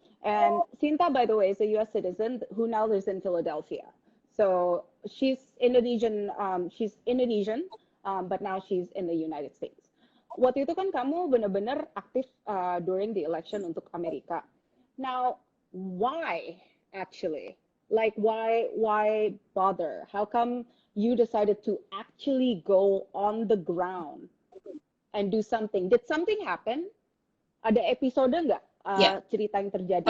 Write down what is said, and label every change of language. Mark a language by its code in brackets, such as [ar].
[en] And Sinta, by the way, is a U.S. citizen who now lives in Philadelphia. So she's Indonesian, but now she's in the United States. [id] Waktu itu kan kamu benar-benar aktif during the election untuk Amerika. [en] Now, why actually? Like, why bother? How come you decided to actually go on the ground and do something? Did something happen? [id] Ada episode nggak cerita yang terjadi?